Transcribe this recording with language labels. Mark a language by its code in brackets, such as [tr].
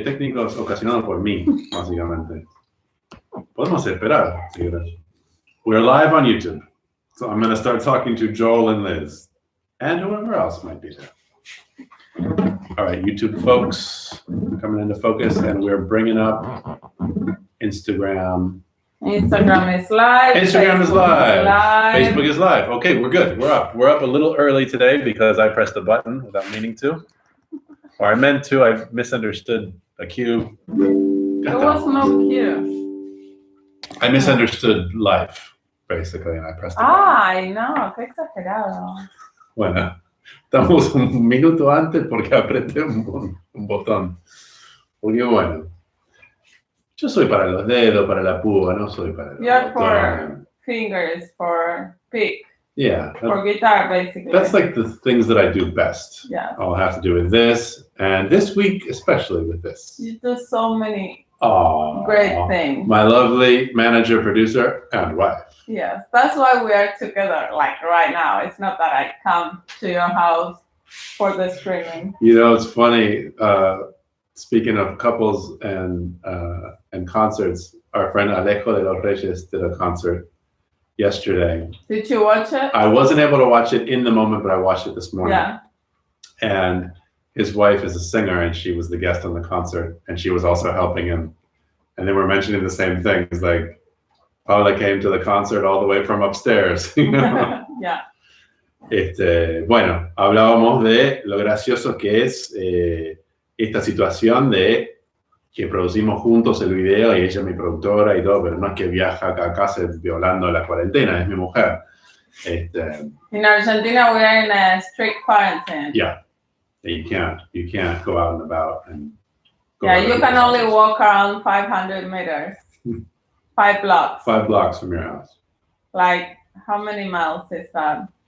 [es] técnicos ocasionados por mí, básicamente. Podemos esperar, si quieres. [en] We're live on YouTube. So I'm going to start talking to Joel and Liz. And whoever else might be there. All right, YouTube folks coming into focus, and we're bringing up Instagram. Instagram is live. Instagram is live. Facebook is live. Okay, we're good. We're up. We're up a little early today because I pressed the button without meaning to. Or I meant to. I misunderstood a cue. There was no cue. I misunderstood life, basically, and I pressed the button. [es] Ay, no, qué exagerado. Bueno, estamos un minuto antes porque apreté un botón. Porque bueno, yo soy para los dedos, para la púa, no soy para el [en] You're for fingers, for pick. Yeah. For guitar, basically. That's like the things that I do best. Yeah. I'll have to do with this, and this week especially with this. You do so many Aww, great things. My lovely manager, producer, and wife. Yes, that's why we are together, like right now. It's not that I come to your house for the streaming. You know, it's funny, speaking of couples and concerts, our friend Alejo de los Reyes did a concert yesterday. Did you watch it? I wasn't able to watch it in the moment, but I watched it this morning. Yeah. And his wife is a singer, and she was the guest on the concert, and she was also helping him. And they were mentioning the same things, like Paula came to the concert all the way from upstairs. You know? Yeah. [es] Bueno, hablábamos de lo gracioso que es esta situación de que producimos juntos el video y ella es mi productora y todo, pero no es que viaja acá a casa violando la cuarentena, es mi mujer. [en] In Argentina, we are in a strict quarantine. Yeah. You can't go out and about and go. Yeah, you can only walk around 500 meters. 5 blocks. 5 blocks from your house. Like, how many miles is that?